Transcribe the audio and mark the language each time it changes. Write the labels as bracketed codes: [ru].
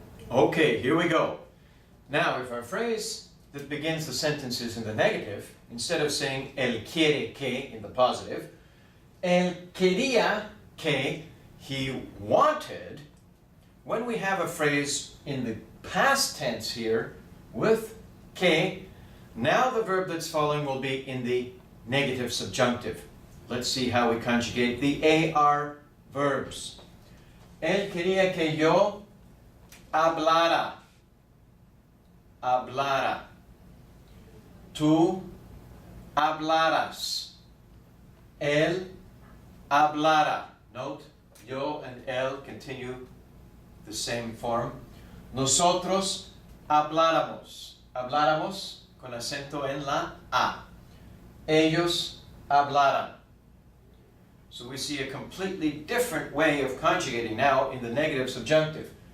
[en] Okay, here we go. Now, if our phrase that begins the sentence is in the negative, instead of saying [es] él quiere que [en] in the positive, [es] él quería que, [en] he wanted, when we have a phrase in the past tense here with que, now the verb that's following will be in the negative subjunctive. Let's see how we conjugate the AR verbs. [es] Él quería que yo hablara. Hablara. Tú hablaras. Él hablara. [en] Note, yo and él continue the same form. [es] Nosotros habláramos. Habláramos con acento en la A. Ellos hablaran. [en] So we see a completely different way of conjugating now in the negative subjunctive.